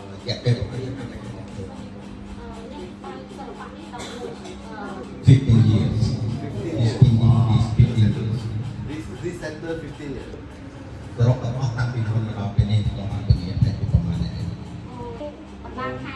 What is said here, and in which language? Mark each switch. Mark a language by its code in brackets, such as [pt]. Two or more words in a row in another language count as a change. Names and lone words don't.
[en] Yeah, people. 15 years. He's been in this 15 years. This center 15 years. [km] សរុបទាំងអស់តាំងពីមុនមកដល់ពេលនេះក៏បានពង្រៀនតែពីប្រហែលដែរ បាទ